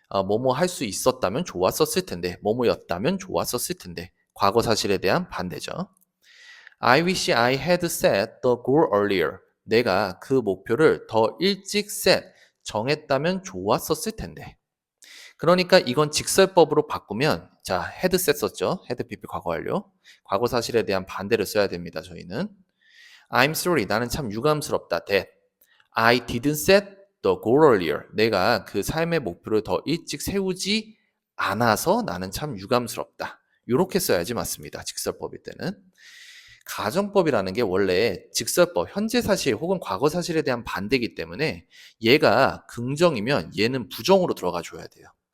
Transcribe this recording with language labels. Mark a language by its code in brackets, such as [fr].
[ko] 뭐뭐 할 수 있었다면 좋았었을 텐데, 뭐뭐였다면 좋았었을 텐데. 과거 사실에 대한 반대죠. [en] I wish I had set the goal earlier. [ko] 내가 그 목표를 더 일찍 정했다면 좋았었을 텐데. 그러니까 이건 직설법으로 바꾸면 자, had set 썼죠. had pp 과거 완료. 과거 사실에 대한 반대를 써야 됩니다. 저희는. [en] I'm sorry. [ko] 나는 참 유감스럽다. [en] That I didn't set the goal earlier. [ko] 내가 그 삶의 목표를 더 일찍 세우지 않아서 나는 참 유감스럽다. 이렇게 써야지 맞습니다. 직설법일 때는. 가정법이라는 게 원래 직설법, 현재 사실 혹은 과거 사실에 대한 반대이기 때문에 얘가 긍정이면 얘는 부정으로 들어가 줘야 돼요.